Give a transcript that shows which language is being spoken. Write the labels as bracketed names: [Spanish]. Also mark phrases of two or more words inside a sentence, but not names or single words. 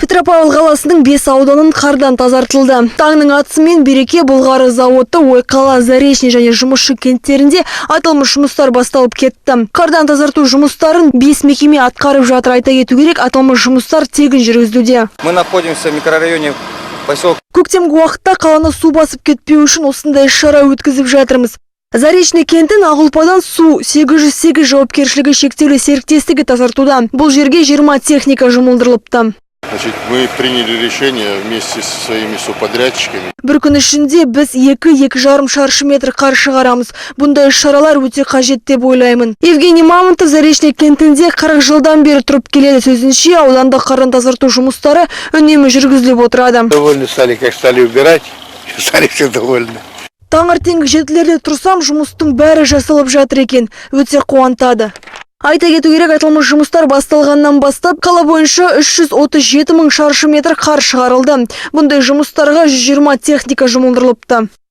[Kazakh] Петропавл қаласының 5 ауданын қардан тазартылды. Таңның атысымен Береке Былғары зауыты, Ойқала, Заречный және Жұмысшы кенттерінде аталмыш жұмыстар басталып кетті. Қардан тазарту жұмыстарын 5 мекеме атқарып жатыр. Айта кету керек, аталмыш жұмыстар тегін жүргізілуде. [Russian] Мы находимся в микрорайоне поселок. [Kazakh] Көктемгі уақытта қаланы су басып кетпеу үшін осындай шара өткізіп жатырмыз. Заречный кентін Ағылпадан су 808 жауапкершілігі шектеулі серіктестігі тазартуда. Бұл жерге 20 техника жұмылдырылыпты. [Russian] Значит, мы приняли решение вместе со своими субподрядчиками. [Kazakh] Бір күн ішінде біз 2-2,5 шаршы метр қар шығарамыз. Бұндай шаралар өте қажет деп ойлаймын. Евгений Мамонтов Заречный кентінде 40 жылдан бері тұрып келеді. Сөзінше, ауданда қардан тазарту жұмыстары үнемі жүргізіліп отырады. [Russian] Довольны стали, как стали убирать, стали все довольны. [Kazakh] Таңертеңгі 7-лерде тұрсам, жұмыстың бәрі жасалып жатыр екен. Өте қуантады. Айта кету керек, айтылмыш жұмыстар басталғаннан бастап қала бойынша 337 мың шаршы метр қар шығарылды. Бұндай жұмыстарға 120 техника жұмылдырылыпты.